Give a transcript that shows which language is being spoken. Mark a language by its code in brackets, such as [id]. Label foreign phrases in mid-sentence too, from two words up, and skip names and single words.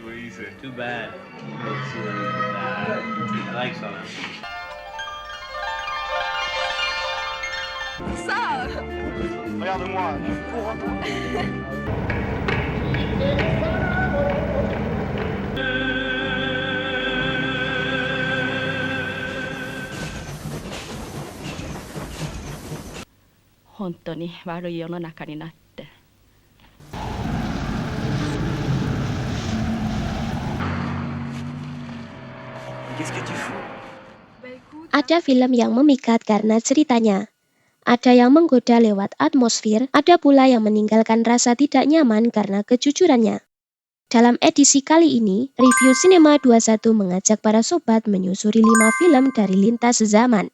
[en] decent. Too bad. It's bad. I like Sona. [fr] Ça Regarde-moi, je cours. [ja] 本当に悪い世の中になって。 [fr] Qu'est-ce que tu fous? [id] Ada film yang memikat karena ceritanya. Ada yang menggoda lewat atmosfer, ada pula yang meninggalkan rasa tidak nyaman karena kejujurannya. Dalam edisi kali ini, Review Cinema 21 mengajak para sobat menyusuri 5 film dari lintas zaman.